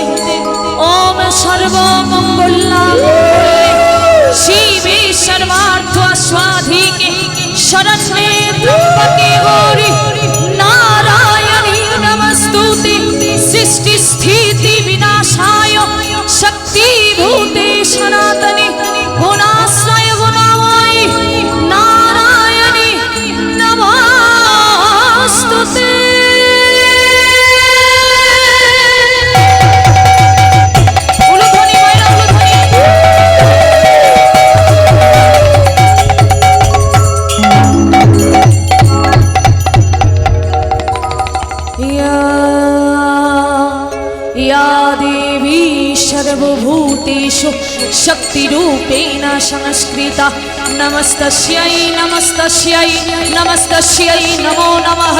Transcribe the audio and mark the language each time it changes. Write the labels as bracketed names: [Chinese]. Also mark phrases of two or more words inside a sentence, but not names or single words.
[Sanskrit] ওম সর্বমঙ্গলায় শিবে সর্বার্থ স্বাধিকে শরণ্যে ত্রম্বকে গৌরী নারায়ণী নমস্তুতে সৃষ্টি স্থিতি বিনাশায় শক্তিভূতে সনাতনে গুণাশ্রয় গুণময়ী নারায়ণী নমস্তুতে। [Bangla] উলুধ্বনি ময়না উলুধ্বনি। [Sanskrit] या देवी सर्वभूतेषु शक्तिरूपेण संस्कृता नमस्तस्यै नमस्तस्यै नमस्तस्यै नमो नमः।